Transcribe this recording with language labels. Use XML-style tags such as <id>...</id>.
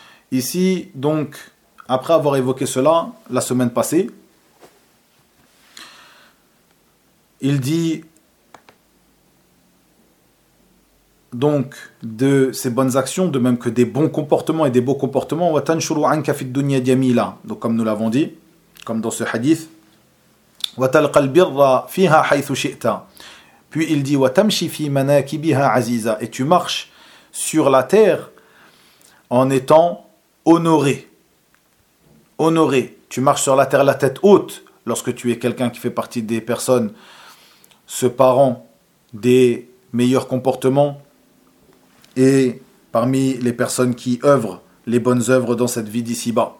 <fr>Ici, donc, après avoir évoqué cela, la semaine passée, il dit, donc, de ses bonnes actions, de même que des bons comportements et des beaux comportements,</fr> <ar>wa tanshuru anka fid dunya jamila,</ar> <fr>donc comme nous l'avons dit, comme dans ce hadith,</fr> <ar>وَتَلْقَ الْبِرَّ فِيهَا حَيْثُ شِئْتَ.</ar> <fr>Puis il dit</fr> <ar>وَتَمْشِ فِي مَنَاكِبِهَا عَزِيزَ.</ar> <fr>Et tu marches sur la terre en étant honoré. Honoré. Tu marches sur la terre la tête haute lorsque tu es quelqu'un qui fait partie des personnes se parant des meilleurs comportements et parmi les personnes qui œuvrent les bonnes œuvres dans cette vie d'ici-bas.</fr>